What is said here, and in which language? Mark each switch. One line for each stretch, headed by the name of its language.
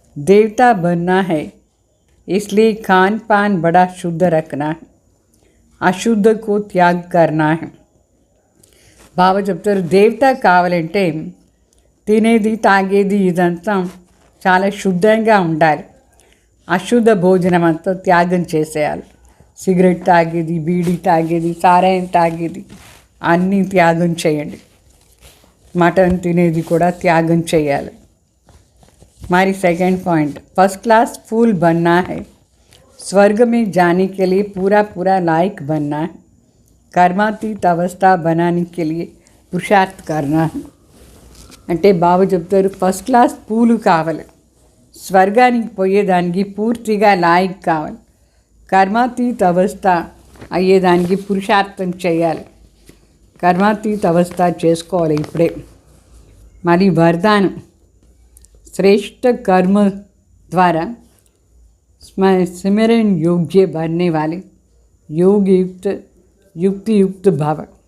Hindi: देवता बनना है, इसलिए खान पान बड़ा शुद्ध रखना है, अशुद्ध को त्याग करना है.
Telugu: బాబా చెప్తారు దేవత కావాలంటే తినేది తాగేది ఇదంతా చాలా శుద్ధంగా ఉండాలి. అశుద్ధ భోజనం అంతా త్యాగం చేసేయాలి. సిగరెట్ తాగేది, బీడీ తాగేది, సారాయం తాగేది అన్నీ త్యాగం చేయండి. మటన్ తినేది కూడా త్యాగం చేయాలి.
Hindi: हमारी सेकंड पॉइंट फर्स्ट क्लास फूल बनना है. स्वर्ग में जाने के लिए पूरा लायक बनना है. कर्मातीत अवस्था बनाने के लिए पुरुषार्थ करना है.
Telugu: అంటే బాబా చెప్తారు ఫస్ట్ క్లాస్ పూలు కావాలి, స్వర్గానికి పోయేదానికి పూర్తిగా లాయక్ కావాలి. కర్మాతీత అవస్థ అయ్యేదానికి పురుషార్థం చేయాలి. కర్మాతీత అవస్థ చేసుకోవాలి ఇప్పుడే. మరి వరదానం
Hindi: श्रेष्ठ कर्म द्वारा सिमरन योग्य बनने वाले योग युक्त भाव.